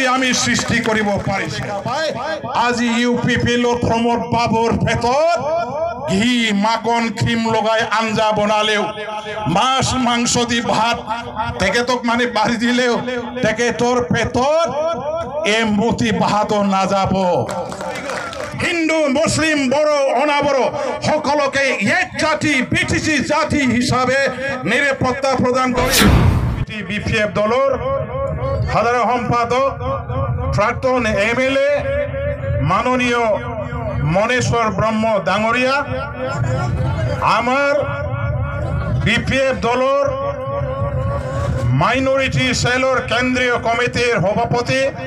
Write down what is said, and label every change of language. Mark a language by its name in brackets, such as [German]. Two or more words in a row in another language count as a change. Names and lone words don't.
[Assamese] আমি সৃষ্টি কৰিব পাৰিছো আজি ইউপিপিএলৰ প্ৰমোদ বাবুৰ পেটত ঘি মাখন ক্ৰীম লগাই আঞ্জা বনালেও মাছ মাংস দি ভাত তেখেতক মানে বাঢ়ি দিলেও তেখেতৰ পেটত এমুঠি ভাতো নাযাব হিন্দু মুসলিম বড় অনাবড় সকলকে [Bangla] এক জাতি বিটিসি জাতি হিসাবে নিরাপত্তা প্রদান করে বিপিএফ দলের সাধারণ সম্পাদক প্রাক্তন এমএলএ মাননীয় মনেশ্বর ব্রহ্ম ডাঙৰীয়া আমার বিপিএফ দলের মাইনরিটি সেলর কেন্দ্রীয় কমিটির সভাপতি